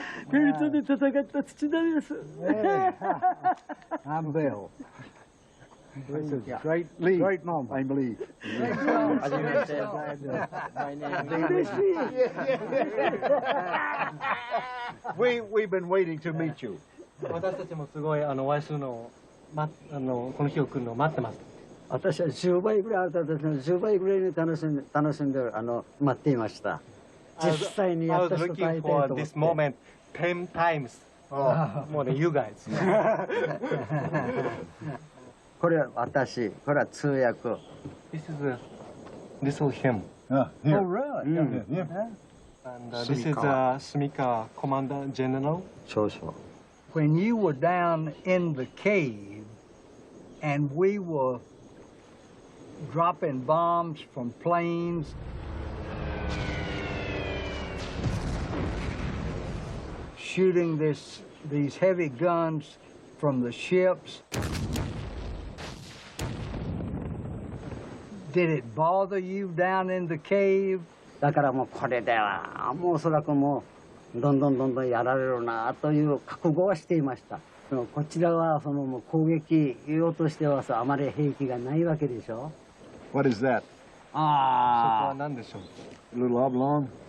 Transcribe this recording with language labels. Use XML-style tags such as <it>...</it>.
<ja>ペレリュ島で戦った土田です。</ja> <en>I'm Bill. Great lead, great moment, I believe.</en> <ja>はじめまして。</ja> <en>My name is We've been waiting to meet you.</en> <ja>私たちもすごいお会いするのを、この日を来るのを待ってます。私は10倍ぐらいあったですね。10倍ぐらいに楽しんで待っていました。実際にやった人と会いたいと思って。</ja> <en>I was looking for this moment 10 times more than you guys.</en> <ja>これは私、これは通訳。</ja> <en>This is him. Oh, really? And this is Sumikawa, Commander General.</en> <ja>少々。</ja> <en>When you were down in the cave and we were dropping bombs from planes, shooting these heavy guns from the ships, did it bother you down in the cave?</en> <ja>だからもうこれではもうおそらくもうどんどんやられるなという覚悟はしていました。でもこちらはそのもう攻撃用としてはあまり兵器がないわけでしょ。</ja> <en>What is that?</en> <ja>そこは何でしょう。</ja> <en>A little oblong?</en>